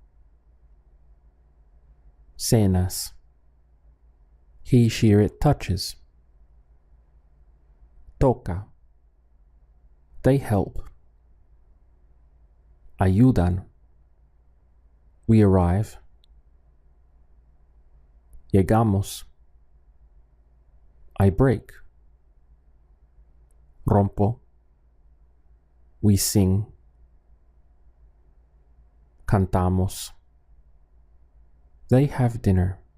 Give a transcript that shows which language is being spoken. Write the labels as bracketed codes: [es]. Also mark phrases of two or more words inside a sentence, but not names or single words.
[en] Cenas. He, she, or it touches. Toca. They help. Ayudan. We arrive. [es] Llegamos. [en] I break. Rompo. We sing. Cantamos. They have dinner.